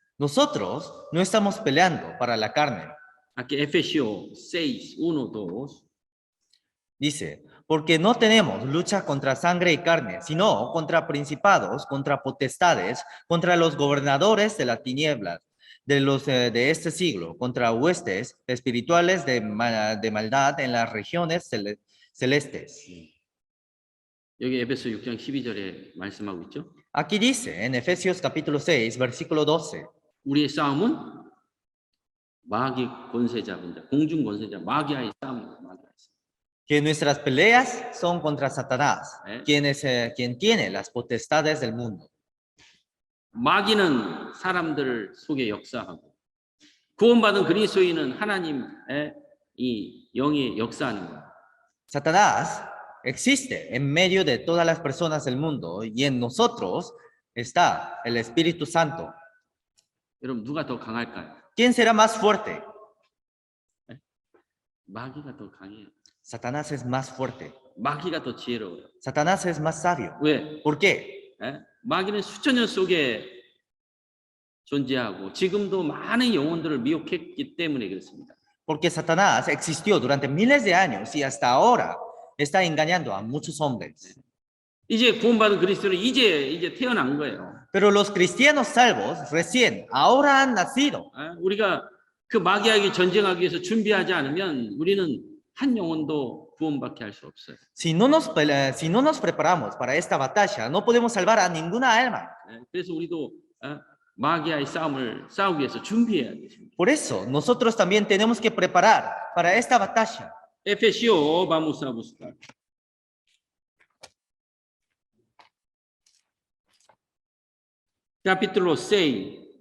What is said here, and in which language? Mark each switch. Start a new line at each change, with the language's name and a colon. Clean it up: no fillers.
Spanish: Nosotros no estamos peleando para la carne. Aquí Efesios 6, 1, 2. Dice, porque no tenemos lucha contra sangre y carne, sino contra principados, contra potestades, contra los gobernadores de la tiniebla, de este siglo, contra huestes espirituales de maldad en las regiones celestes.
Korean: 여기 에베소 6장 12절에 말씀하고 있죠.
Spanish: Aquí dice en Efesios capítulo 6, versículo 12.
Korean: 우리의 싸움은 마귀 권세자분들, 공중 권세자, 마귀와의 싸움입니다.
Spanish: Que nuestras peleas son contra Satanás, quien tiene las potestades del mundo.
Korean: 마귀는 사람들 속에 역사하고 구원받은 그리스도인은 하나님의 이 영이 역사하는 거예요.
Spanish: Satanás existe en medio de todas las personas del mundo y en nosotros está el Espíritu Santo.
Korean: 여러분 누가 더 강할까요?
Spanish: ¿Quién será más fuerte?
Korean: 마귀가 더 강해요.
Spanish: Satanás es más fuerte.
Korean: 마귀가 더 지혜로워요.
Spanish: Satanás es más sabio.
Korean: 왜?
Spanish: ¿Por qué?
Korean: 마귀는 수천 년 속에 존재하고 지금도 많은 영혼들을 미혹했기 때문에 그렇습니다.
Spanish: Porque Satanás existió durante miles de años y hasta ahora está engañando a muchos hombres.
Korean: 이제 구원받은 그리스도는 이제 태어난 거예요.
Spanish: Pero los cristianos salvos recién ahora han nacido.
Korean: 우리가 그 마귀에게 전쟁하기 위해서 준비하지 않으면 우리는 한 영혼도 구원받게 할 수 없어요.
Spanish: Si no nos preparamos para esta batalla, no podemos salvar a ninguna alma.
Korean: 그래서 우리도 마귀와의 싸움을 싸우기 위해서 준비해야 됩니다.
Spanish: Por eso, nosotros también tenemos que preparar para esta batalla. Efesios, vamos a buscar. Capítulo 6.